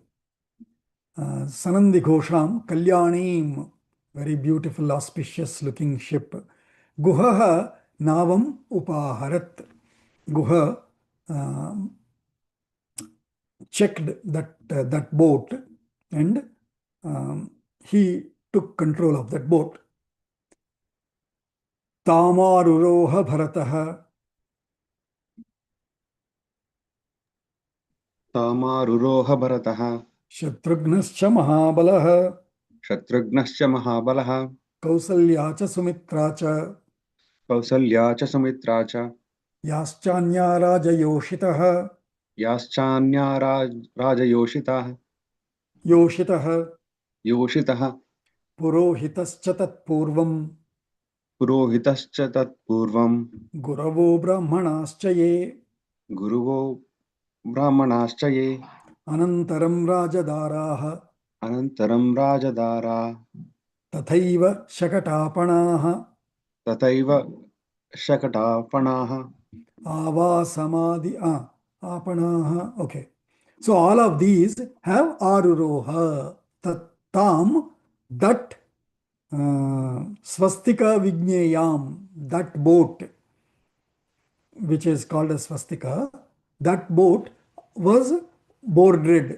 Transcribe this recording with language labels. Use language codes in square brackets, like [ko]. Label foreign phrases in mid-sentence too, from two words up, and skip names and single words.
[sa] सनन्दि घोषां कल्याणीम्, [en] very beautiful, auspicious looking ship. [sa] गुहः नावम् उपाहरत्. [en] Guha checked that boat, and he took control of that boat. [sa] तामारुरोह भरतः. तामारुरोह भरतः. शत्रुघ्नश्च महाबलः. शत्रुघ्नश्च महाबलः. कौसल्या च सुमित्रा च. कौसल्या च सुमित्रा च. याश्चान्या राजयोषितः. याश्चान्या राजयोषितः. योषितः. योषितः. पुरोहितश्च तत् पूर्वम्. पुरोहितश्च तत् पूर्वम्. गुरवो ब्राह्मणाश्च ये. गुरवो ब्राह्मणाश्च ये. अनन्तरं राजदाराः. अनन्तरं राजदारा. तथैव शकटापणाः. तथैव शकटापणाः. अवसमाधि आपणाः. [en] Okay. So all of these have aruroha. Tam, that [sa] स्वस्तिक विज्ञेयम्, [en] that boat, which is called as Swastika, that boat was boarded.